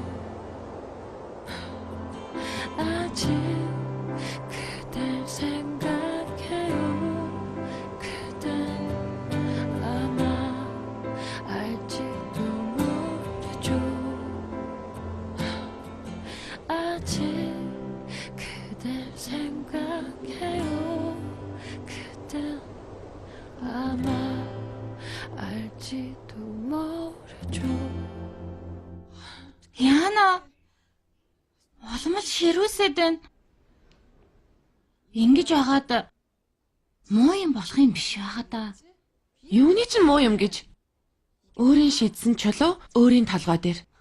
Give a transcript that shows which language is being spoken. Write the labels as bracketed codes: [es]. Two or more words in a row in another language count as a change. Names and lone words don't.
[ko] 아직 그댈 생각해요 그댄 아마 알지도 모르죠 아직 그댈 생각해요 그댄 아마 알지도 모르죠 [mn] Яана. Уламж ширүүсэд байна. Ингэж байгаад муу юм болох юм биш байгаа да. Юуны ч муу юм гэж. Өөрийн шийдсэн чулуу өөрийн толгой дээр.